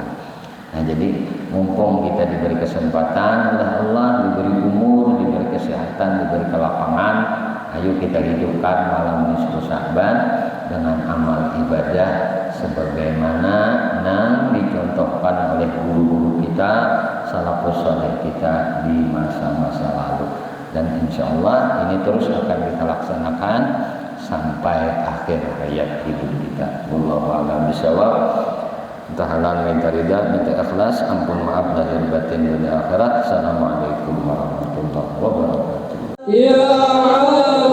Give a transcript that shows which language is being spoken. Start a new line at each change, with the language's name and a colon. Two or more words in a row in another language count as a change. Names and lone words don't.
Indonesian: Nah, jadi mumpung kita diberi kesempatan oleh Allah, diberi umur, diberi kesehatan, diberi kelapangan, ayo kita hidupkan malam nisfu Sya'ban dengan amal ibadah sebagaimana yang dicontohkan oleh guru-guru kita,
Arabic: السلف الصالح
Indonesian: kita di masa-masa lalu. Dan
Arabic: إن شاء الله
Indonesian: ini terus akan kita laksanakan sampai akhir hayat hidup kita.
Arabic: والله أعلم بالصواب.
Indonesian: Minta halal, minta ridha, minta ikhlas, ampun maaf lahir batin dunia akhirat.
Arabic: السلام عليكم ورحمة الله وبركاته.
Indonesian: Ya